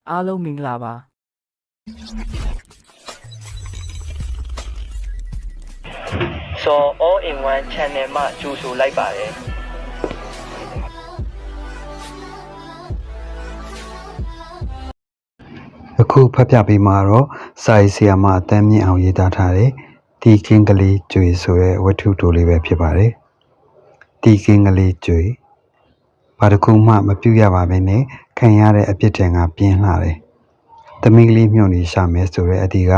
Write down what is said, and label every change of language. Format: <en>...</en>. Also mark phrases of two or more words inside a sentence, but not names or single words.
<my>အားလုံးမင်္ဂလာပါ</my> <en>So all in one channel</en> <my>မှာကြိုဆိုလိုက်ပါတယ် အခုဖတ်ပြပေးမှာတော့စာရေးဆရာမအတန်းမြင့်အောင်ရေးသားထားတဲ့တီကင်းကလေးကျွေဆိုတဲ့ဝတ္ထုတိုလေးပဲဖြစ်ပါတယ်တီကင်းကလေးကျွေဘာတစ်ခုမှမပြုတ်ရပါဘဲနဲ့ခံရတဲ့အပြစ်တင်ကပြင်းလှတယ်သမီးကလေးမြုံနေရှာမယ်ဆိုတဲ့အတီးက</my>